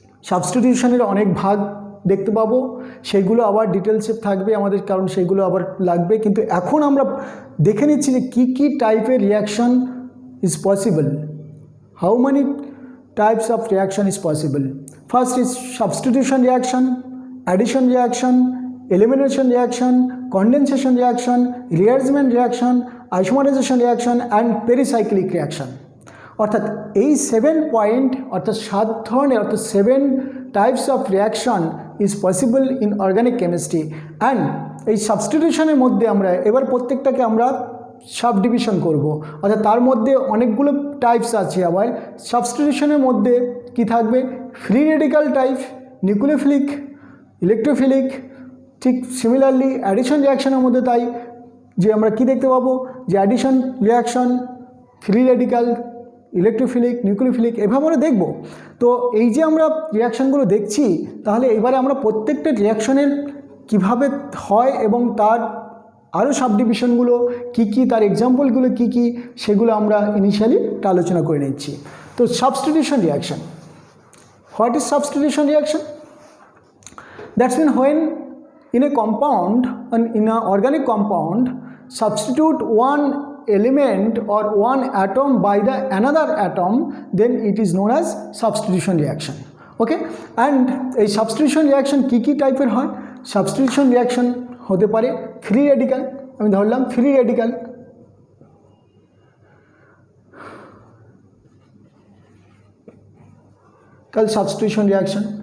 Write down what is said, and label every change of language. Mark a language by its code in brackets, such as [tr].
[bn] সাবস্টিটিউশনের অনেক ভাগ দেখতে পাবো, সেগুলো আবার ডিটেলসে থাকবে আমাদের, কারণ সেগুলো আবার লাগবে। কিন্তু এখন আমরা দেখে নিচ্ছি যে কী কী টাইপের reaction is possible, [en] How many types of reaction is possible. First is substitution reaction, addition reaction, elimination reaction, condensation reaction, rearrangement reaction, isomerization reaction and pericyclic reaction। [bn] অর্থাৎ এই 7 পয়েন্ট, অর্থাৎ 7 ধরনের, অর্থাৎ [en] 7 types of reaction is possible in organic chemistry. [bn] And এই সাবস্টিটিউশনের মধ্যে আমরা এবার প্রত্যেকটাকে আমরা সাব ডিভিশন করব, অর্থাৎ তার মধ্যে অনেকগুলো টাইপস আছে। আবার সাবস্টিটিউশনের মধ্যে কি থাকবে, free radical type, nucleophilic, electrophilic. ঠিক সিমিলারলি অ্যাডিশন রিয়াকশনের মধ্যে তাই যে আমরা কি দেখতে পাবো যে addition reaction, free radical, electrophilic, nucleophilic, এভাবে আমরা দেখব। তো এই যে আমরা রিয়াকশানগুলো দেখছি, তাহলে এবারে আমরা প্রত্যেকটা রিয়াকশনের কিভাবে হয় এবং তার আরও সাবডিভিশনগুলো কী কী, তার এক্সাম্পলগুলো কী কী, সেগুলো আমরা ইনিশিয়ালি আলোচনা করে নিচ্ছি। তো [en] Substitution reaction, what is substitution reaction? That's mean when in a compound, in an organic compound, substitute one element or one atom by the another atom, then it is known as substitution reaction. Okay, and a substitution reaction [bn] কি কি টাইপের হয়? Substitution reaction হতে পারে free radical, আমি ধরলাম free radical, কাল substitution reaction।